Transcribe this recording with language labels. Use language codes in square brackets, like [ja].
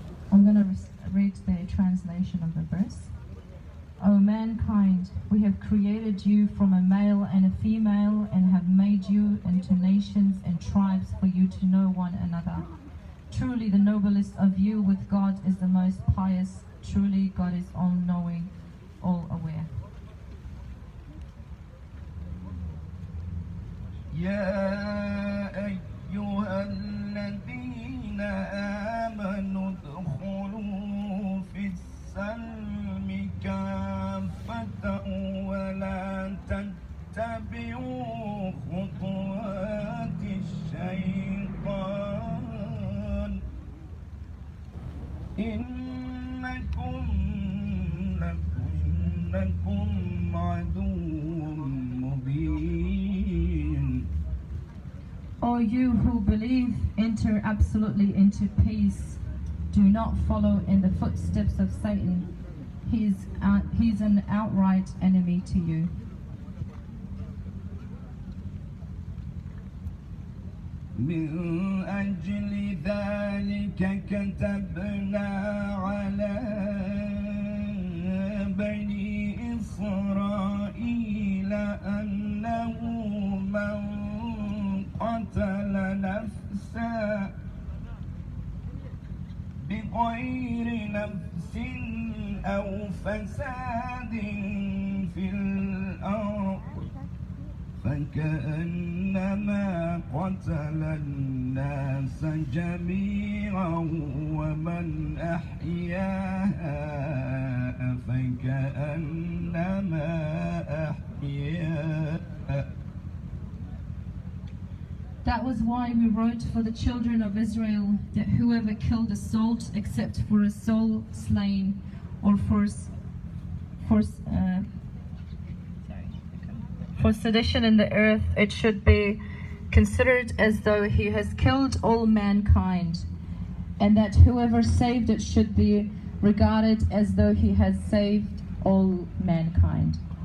[en] I'm going to read the translation of the verse. O mankind, we have created you from a male and a female and have made you into nations and tribes for you to know one another. Truly the noblest of you with God is the most pious. Truly God is all-knowing, all-aware. [ar] يا أيها الذين آمنوا ادخلوا في السلم كافة ولا تتبعوا خطوات الشيطان إنكم عدو مبين. [en] O you who believe, enter absolutely into peace. Do not follow in the footsteps of Satan. He's an outright enemy to you. [ar] من أجل ذلك كتبنا على بني إسرائيل أنه من قتل نفسا بغير نفس أو فساد في الأرض فكأنما قتل الناس جميعا ومن أحياها فكأنما أحياها. [en] That was why we wrote for the children of Israel that whoever killed a soul except for a soul slain or for sedition in the earth, it should be considered as though he has killed all mankind, and that whoever saved it should be regarded as though he has saved all mankind.